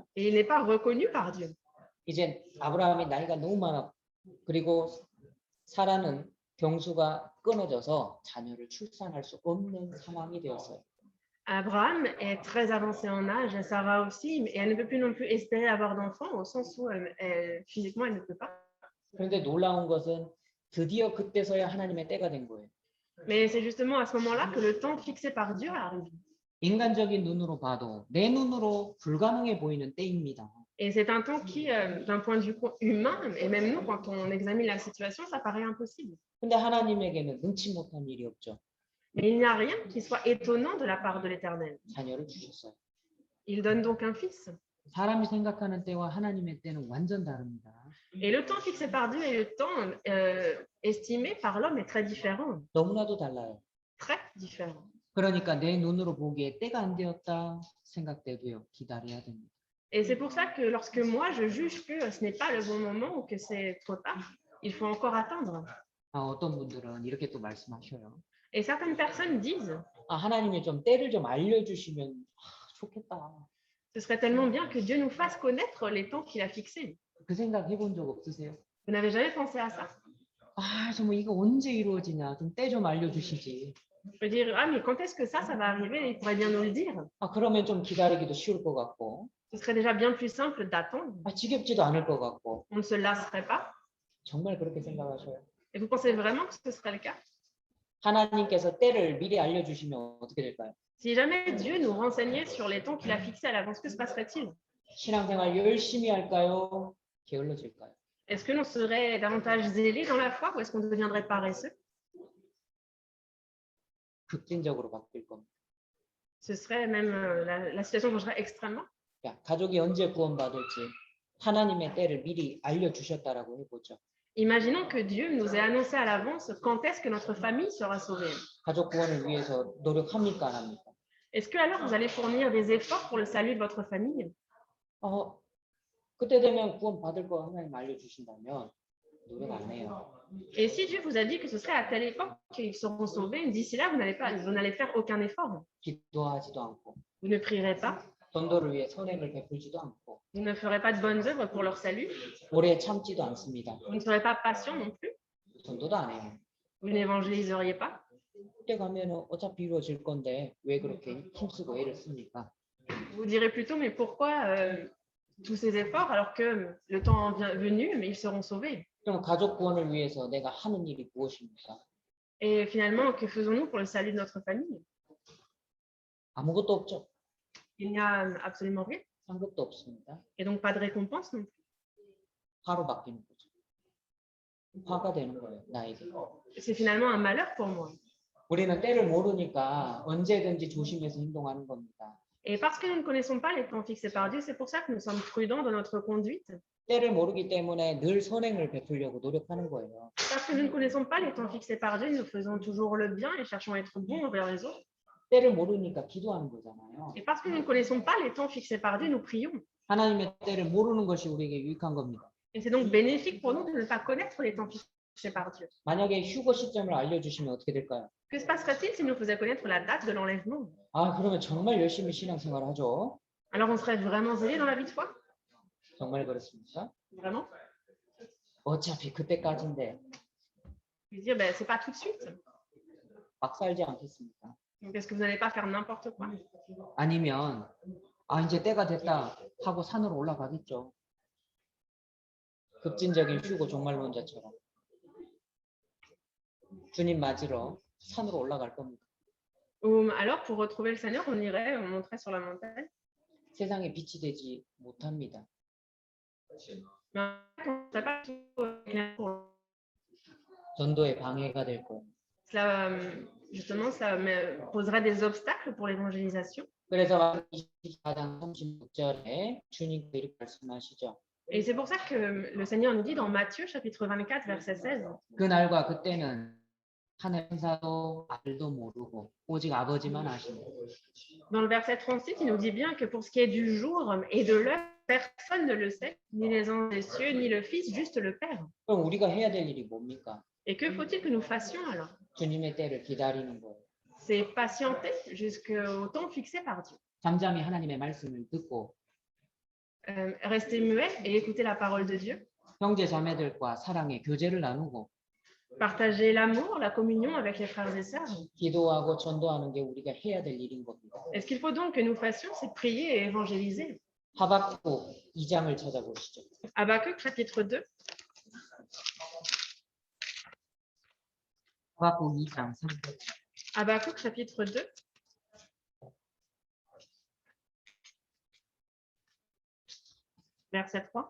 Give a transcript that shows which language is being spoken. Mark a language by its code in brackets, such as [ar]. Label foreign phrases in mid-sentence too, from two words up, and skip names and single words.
[fr] Et il n'est pas reconnu par Dieu. [ko] 이제 아브라함이 나이가 너무 많아. 그리고 사라는 경수가 끊어져서 자녀를 출산할 수 없는 상황이 되었어요. [fr] Abraham est très avancé en âge, et Sarah aussi, et elle ne peut plus non plus espérer avoir d'enfants au sens où physiquement elle ne peut pas. [ko] 그런데 놀라운 것은 드디어 그때서야 하나님의 때가 된 거예요. [fr] Mais c'est justement à ce moment-là que le temps fixé par Dieu arrive. [ko] 인간적인 눈으로 봐도 내 눈으로 불가능해 보이는 때입니다. [fr] Et c'est un temps qui, d'un point de vue humain, et même nous, quand on examine la situation, ça paraît impossible. [ko] 근데 하나님에게는 능치 못한 일이 없죠. [fr] Mais il n'y a rien qui soit étonnant de la part de l'Éternel. [ko] 자녀를 주셨어요. [fr] Il donne donc un fils. [ko] 사람이 생각하는 때와 하나님의 때는 완전 다릅니다. [fr] Et le temps fixé par Dieu et le temps estimé par l'homme est très différent. [ko] 너무나도 달라요. [fr] Très différent. [ko] 그러니까 내 눈으로 보기에 때가 안 되었다 생각돼도요. 기다려야 됩니다. [fr] Et c'est pour ça que lorsque moi, je juge que ce n'est pas le bon moment ou que c'est trop tard, il faut encore attendre. [ko] 어떤 분들은 이렇게 또 말씀하셔요. [fr] Et certaines personnes disent, [ko] 하나님이 좀 때를 좀 알려주시면 좋겠다. [fr] ce serait tellement bien que Dieu nous fasse connaître les temps qu'il a fixés. [ko] 그 생각 해본 적 없으세요? [fr] Vous n'avez jamais pensé à ça? [ko] 정말 이거 언제 이루어지냐? 좀 때 좀 알려주시지. [fr] Je peux dire, ah, mais quand est-ce que ça va arriver? Il pourrait bien nous le dire. [ko] 그러면 좀 기다리기도 쉬울 것 같고. [fr] Ce serait déjà bien plus simple d'attendre. [ko] 지겹지도 않을 것 같고. [fr] On ne se lasserait pas. [ko] 정말 그렇게 생각하셔요? [fr] Et vous pensez vraiment que ce serait le cas? [ko] 하나님께서 때를 미리 알려주시면 어떻게 될까요? [fr] Si jamais Dieu nous renseignait sur les temps qu'il a fixés à l'avance, que se passerait-il? [ko] 신앙생활 열심히 할까요? 게을러질까요? [fr] Est-ce que l'on serait davantage zélé dans la foi ou est-ce qu'on deviendrait paresseux? [ko] 급진적으로 바뀔 겁니다. [fr] Ce serait même la situation changerait extrêmement. [ko] 가족이 언제 구원받을지 하나님의 때를 미리 알려주셨다라고 해보죠. [fr] Imaginons que Dieu nous ait annoncé à l'avance quand est-ce que notre famille sera sauvée. [ko] 가족 구원을 위해서 노력합니까 안 합니까? [fr] Est-ce que alors vous allez fournir des efforts pour le salut de votre famille? [ko] 그때 되면 구원 받을 거 하나님 알려주신다면 노력 안 해요. [fr] Et si Dieu vous a dit que ce serait à telle époque qu'ils seront sauvés, d'ici là, vous n'allez faire aucun effort. [ko] 기도하지도 않고 [fr] Vous ne prierez pas. [ko] 전도를 위해 선행을 베풀지도 않고 [fr] Vous ne ferez pas de bonnes œuvres pour leur salut. [ko] 오래 참지도 않습니다. [fr] Vous ne serez pas patient non plus. [ko] 전도도 안 해요. [fr] Vous n'évangéliseriez pas. [ko] 그때 가면은 어차피 이루어질 건데 왜 그렇게 힘쓰고 애를 씁니까? [fr] Vous direz plutôt, mais pourquoi tous ces efforts alors que le temps venu, mais ils seront sauvés? [ko] 그럼 가족 구원을 위해서 내가 하는 일이 무엇입니까? [fr] Et finalement, que faisons-nous pour le salut de notre famille? [ko] 아무것도 없죠. [fr] Il n'y a absolument rien. [ko] 상급도 없습니다. [fr] Et donc pas de récompense non plus. [ko] 화로 바뀌는 거죠. 화가 되는 거예요, 나에게. [fr] C'est finalement un malheur pour moi. [ko] 우리는 때를 모르니까 언제든지 조심해서 행동하는 겁니다. [fr] Et parce que nous ne connaissons pas les temps fixés par Dieu, c'est pour ça que nous sommes prudents dans notre conduite. [ko] 때를 모르기 때문에 늘 선행을 베풀려고 노력하는 거예요. [fr] Parce que nous ne connaissons pas les temps fixés par Dieu, nous faisons toujours le bien et cherchons à être bons envers les autres. [ko] 때를 모르니까 기도하는 거잖아요. [fr] Et parce que nous ne connaissons pas les temps fixés par Dieu, nous prions. [ko] 하나님의 때를 모르는 것이 우리에게 유익한 겁니다. [fr] Et c'est donc bénéfique pour nous de ne pas connaître les temps fixés par Dieu. [ko] 만약에 휴거 시점을 알려주시면 어떻게 될까요? [fr] Que se passerait-il si nous faisions connaître la date de l'enlèvement? [ko] 그러면 정말 열심히 신앙생활 하죠. [fr] Alors on serait vraiment zélé dans la vie de foi? [ko] 정말 그렇습니까? [fr] Vraiment? [ko] 어차피 그때까지인데 [fr] Je veux dire, ben, c'est pas tout de suite. [ko] 막 살지 않겠습니까? [fr] Donc est-ce que vous n'allez pas faire n'importe quoi? [ko] 아니면 이제 때가 됐다 하고 산으로 올라가겠죠. 급진적인 휴고 종말론자처럼 주님 맞으러 산으로 올라갈 겁니다. [fr] Ou alors pour retrouver le Seigneur, on irait, on monterait sur la montagne. [ko] 세상에 빛이 되지 못합니다. [fr] Mais on serait pas tout- [ko] 전도에 방해가 될 거예요. [fr] Cela, justement, ça poserait des obstacles pour l'évangélisation. [ko] 그래서 24장 36절에 주님께서 이렇게 말씀하시죠. [fr] Et c'est pour ça que le Seigneur nous dit dans Matthieu chapitre 24 verset 16. [ko] 그날과 그때는 하늘 천사도 아들도 모르고 오직 아버지만 아십니다. [fr] Dans le verset 36, il nous dit bien que pour ce qui est du jour et de l'heure, personne ne le sait, ni les anges des cieux, ni le Fils, juste le Père. [ko] 그럼 우리가 해야 될 일이 뭡니까? [fr] Et que faut-il que nous fassions alors? [ko] 주님의 때를 기다리는 거예요. [fr] C'est patienter jusqu'au temps fixé par Dieu. [ko] 잠잠히 하나님의 말씀을 듣고 [fr] Rester muet et écouter la parole de Dieu. [ko] 형제 자매들과 사랑의 교제를 나누고 [fr] Partager l'amour, la communion avec les frères et sœurs. [ko] 기도하고 전도하는 게 우리가 해야 될 일인 겁니다. [fr] Et ce qu'il faut donc que nous fassions, c'est prier et évangéliser. [ko] 하박국 2장을 찾아보시죠. [fr] Habakkuk chapitre 2. [ko] 하박국 2장 3절. [fr] Habakkuk chapitre 2. Verset 3.